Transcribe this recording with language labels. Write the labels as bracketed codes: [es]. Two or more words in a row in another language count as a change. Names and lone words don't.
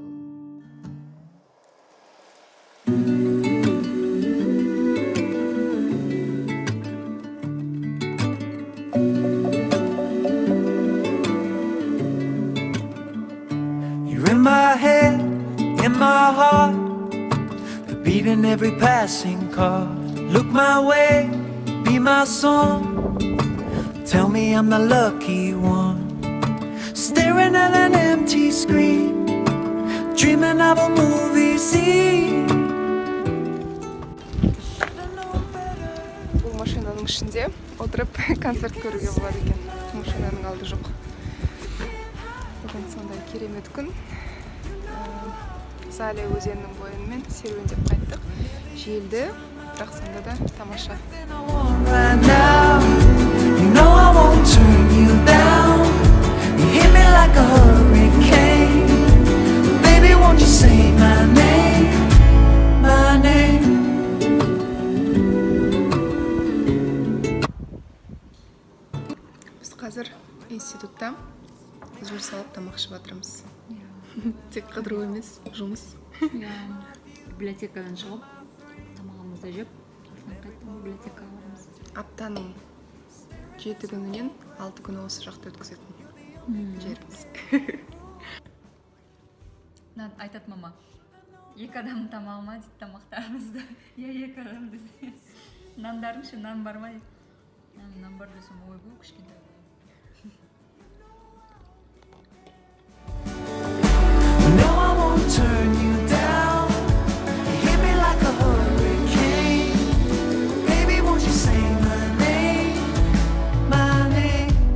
[en] You're in my head, in my heart, the beat in every passing car. Look my way, be my song. Tell me I'm the lucky one, staring at an empty screen, dreaming of a movie scene. [kk] Бұл машинаның ішінде отырып концерт көруге болады екен. Машинаның алды жоқ. Бүгін сондай керемет күн. Зале өзенінің бойымен серуендеп қайттық. Желді, бірақ сонда да тамаша. [en] Right now, you know I won't turn you down. You hit me like a hurricane. Baby, won't you say my name, my name? [kk] Біз қазір институтта жұмыс алып тамақ ішіп жатырмыз. Тек қыдыру емес, жұмыс. Библиотекадан шығып тамағымызды жеп қайтадан библиотекаға барамыз. Аптаның 7 күнінен 6 күні осы жақта өткізетін жеріміз. Айтады мама, 2 адам тамағыма дейді тамақтарымызды. Екі адам дейді. Нандарын ше, нан бар ма дейді. Нан бар десем, ой бұл кішкентай. [en] No, I won't turn you down. You hit me like a hurricane. Baby, won't you say my name, my name?